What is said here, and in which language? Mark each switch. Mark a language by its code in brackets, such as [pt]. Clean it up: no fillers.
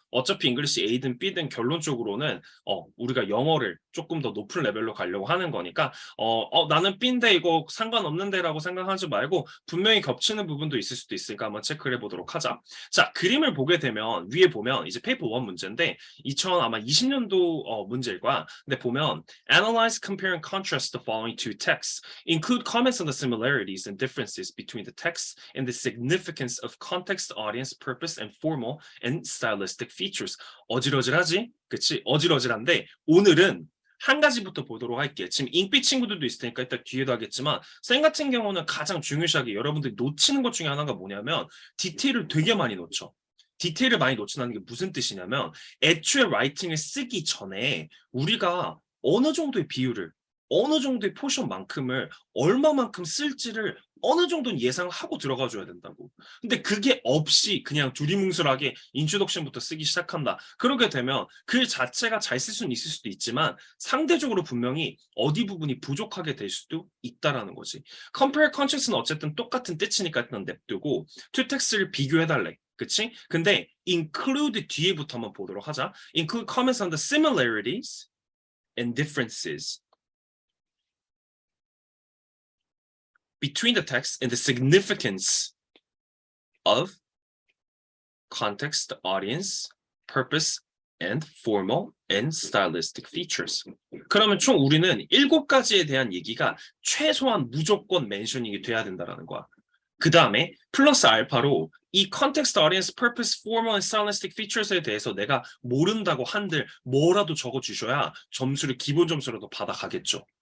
[ko] 어차피 잉글리시 A든 B든 결론적으로는 우리가 영어를 조금 더 높은 레벨로 가려고 하는 거니까 나는 B인데 이거 상관없는데 라고 생각하지 말고 분명히 겹치는 부분도 있을 수도 있으니까 한번 체크를 해보도록 하자. 자, 그림을 보게 되면 위에 보면 이제 페이퍼 1 문제인데 2020년도 문제일 거야. 근데 보면 [en] Analyze, compare, and contrast the following two texts. Include comments on the similarities and differences between the texts and the significance of context, audience, purpose, and formal and stylistic features. [ko] 어질어질하지? 그치? 어질어질한데 오늘은 한 가지부터 보도록 할게. 지금 잉빛 친구들도 있을 테니까 이따 뒤에도 하겠지만 쌤 같은 경우는 가장 중요시하게 여러분들이 놓치는 것 중에 하나가 뭐냐면 디테일을 되게 많이 놓쳐. 디테일을 많이 놓친다는 게 무슨 뜻이냐면 애초에 라이팅을 쓰기 전에 우리가 어느 정도의 비율을 어느 정도의 포션만큼을 얼마만큼 쓸지를 어느 정도는 예상하고 들어가 줘야 된다고. 근데 그게 없이 그냥 두리뭉술하게 인트로덕션부터 쓰기 시작한다. 그러게 되면 글 자체가 잘 쓸 수는 있을 수도 있지만 상대적으로 분명히 어디 부분이 부족하게 될 수도 있다라는 거지. compare contrast는 어쨌든 똑같은 뜻이니까 일단 냅두고 two text를 비교해달래. 그치? 근데 include 뒤에부터 한번 보도록 하자. [en] include comments on the similarities and differences between the text and the significance of context, audience, purpose, and formal and stylistic features. [ko] 그러면 총 우리는 7가지에 대한 얘기가 최소한 무조건 멘셔닝이 돼야 된다는 거야. 그 다음에 플러스 알파로 이 [en] context, audience, purpose, formal, and stylistic features [ko] 에 대해서 내가 모른다고 한들 뭐라도 적어주셔야 점수를 기본 점수라도 받아가겠죠.